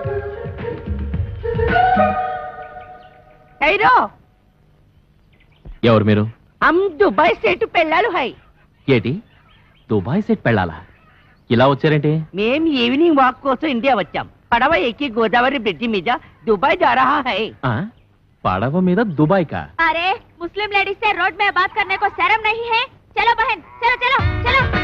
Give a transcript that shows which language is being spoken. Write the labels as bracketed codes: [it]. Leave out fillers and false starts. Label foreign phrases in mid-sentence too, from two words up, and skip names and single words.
[te] ఎవరు మీరు? దుబాయ్ సెట్ పెళ్ళాలు హై. ఏటి, దుబాయ్ సెట్ పెళ్ళాలా? ఇలా వచ్చారేంటి? మేం [en] evening walk [te] కోసం ఇండియా వచ్చాం. పడవ ఎక్కి గోదావరి బ్రిడ్జి మీద దుబాయ్ [hi] जा रहा है. [te] పడవ మీద దుబాయ్ కా? [hi] अरे मुस्लिम लेडीज से रोड में बात करने को शर्म नहीं है? चलो बहन, चलो.